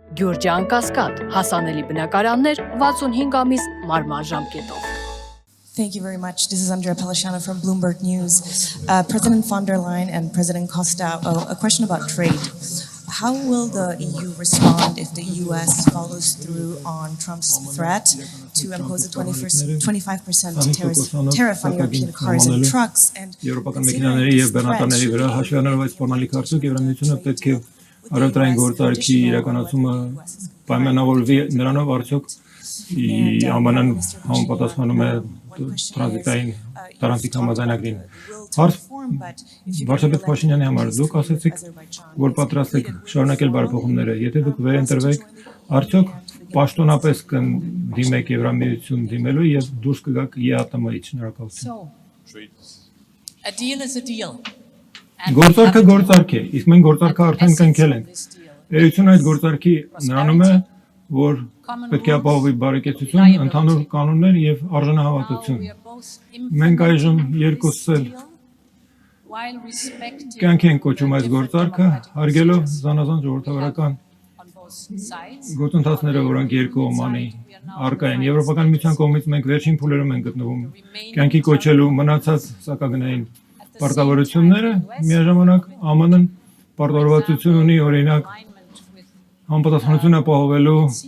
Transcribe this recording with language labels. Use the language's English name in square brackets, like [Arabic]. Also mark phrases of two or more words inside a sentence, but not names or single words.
[Armenian] Գյուրջան Կասկադ, հասանելի բնակարաններ 65 ամիս մարման ժամկետով։ [English] Thank you very much. This is Andrea Pelashano from Bloomberg News. President von der Leyen and President Costa, a question about trade. How will the EU respond if the US follows through on Trump's threat to impose a 25% tariff on European cars and trucks? And [Armenian] Եվրոպական մեքենաների եւ բեռնատարների վրա հաշվի առնելով այս ֆորմալի քարտուկ Եվրամիությունը պետք է առևտրային գործարքի իրականացումը պայմանավորվի նրանով արդյոք ԱՄՆ-ն համապատասխանում է տրանզիտային տարանցիկ համաձայնագրին։ Վարչապետ Փաշինյանի համար դուք ասացիք, որ պատրաստ եք շարունակել բարեփոխումները, եթե դուք վերընտրվեք, արդյոք պաշտոնապես կդիմեք Եվրամիություն դիմելու եւ դուրս կգաք ԵԱՏՄ-ից։ Շնորհակալություն։ [English] A deal is a deal. [Armenian] Գործարքը գործարք է, իսկ մենք գործարքը արդեն կնքել ենք։ Էությունը այդ գործարքի նրանում է, որ պետք է ապահովի բարեկեցություն, ընդհանուր կանոններ եւ արժանահավատություն։ Մենք այժմ երկուսս էլ կյանքի ենք կոչում այս գործարքը, հարգելով զանազան ժողովրդավարական գործընթացները, որոնք երկու օմանի առկա են։ Եվրոպական միության կողմից մենք վերջին փուլերում ենք գտնվում կյանքի կոչելու մնացած սակագնային պարտավորությունները, միաժամանակ ԱՄՆ-ն պարտավորվածություն ունի օրինակ համապատասխանություն ապահովելու